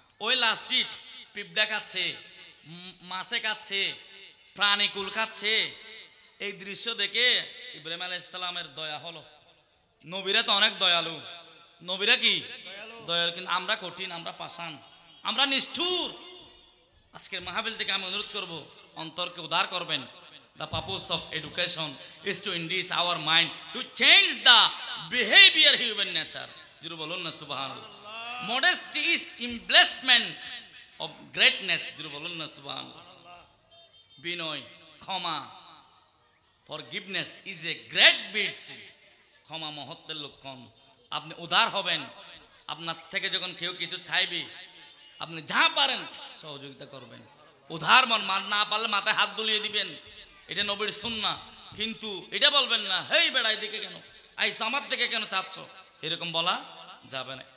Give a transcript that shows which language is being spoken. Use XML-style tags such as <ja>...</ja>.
<bn>ওই লাশটি পিঁপড়া খাচ্ছে, মাছে খাচ্ছে, প্রাণীকুল খাচ্ছে। এই দৃশ্য দেখে ইব্রাহিম আলাইহিস সালামের দয়া হলো। নবীরা তো অনেক দয়ালু, নবীরা কি দয়ালু, কিন্তু আমরা কঠিন, আমরা পাষাণ, আমরা নিষ্ঠুর। আজকের মাহফিল থেকে আমি অনুরোধ করব, অন্তরকে উদার করবেন।</bn> <en>The purpose of education is to induce our mind to change the behavior human nature.</en> <bn>জোরে বলুন না সুবহানাল্লাহ।</bn> <en>Modesty is embellishment of greatness.</en> <bn>জোরে বলুন না সুবহানাল্লাহ। বিনয়, ক্ষমা,</bn> <en>forgiveness is a great virtue.</en> <bn>ক্ষমা মহত্বের লক্ষণ। আপনি উদার হবেন। আপনার থেকে যখন কেউ কিছু চাইবে, আপনি যা পারেন সহযোগিতা করবেন। উদার মন, না পারলে মাথায় হাত বুলিয়ে দিবেন, এটা নবীর সুন্নাহ। কিন্তু এটা বলবেন না, হেই বেড়াই দিকে কেন আইস, আমার থেকে কেন চাচ্ছ, এরকম বলা যাবে না।</bn>